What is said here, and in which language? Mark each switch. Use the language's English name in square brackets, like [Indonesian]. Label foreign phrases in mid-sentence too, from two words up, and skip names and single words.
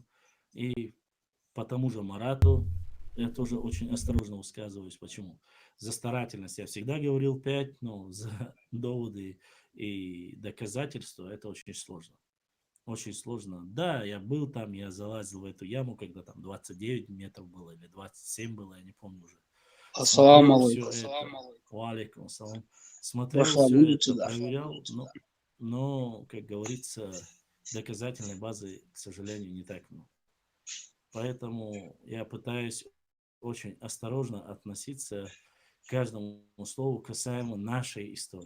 [Russian] И по тому же Марату я тоже очень осторожно высказываюсь. Почему? За старательность я всегда говорил 5, но за доводы и доказательства это очень сложно. Очень сложно. Да, я был там, я залазил в эту яму, когда там 29 метров было или 27 было, я не помню уже. [Arabic] السلام عليكم. عليكم السلام. [Russian] Смотрел все это, проверял, но, как говорится, доказательной базы, к сожалению, не так много. Поэтому я пытаюсь очень осторожно относиться к каждому слову касаемо нашей истории.